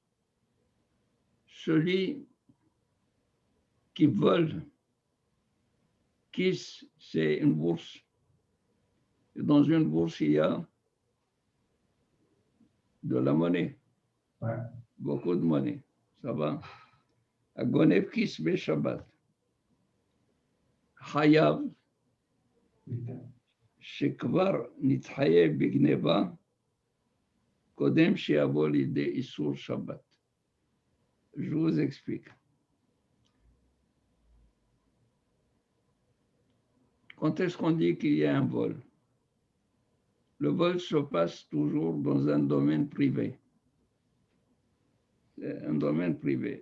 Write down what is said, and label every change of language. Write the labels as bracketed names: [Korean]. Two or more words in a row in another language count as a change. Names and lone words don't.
[French] Celui qui vole, kis, c'est une bourse. Et dans une bourse, il y a de la monnaie, Ouais. beaucoup de monnaie. Ça va? [Hebrew] הגונב כיס שבת. Hayav, שכבר נתחייב בגניבה, קודם שיבוא לידי איסור שבת. [French] Je vous explique. Quand est-ce qu'on dit qu'il y a un vol? Le vol se passe toujours dans un domaine privé. C'est un domaine privé.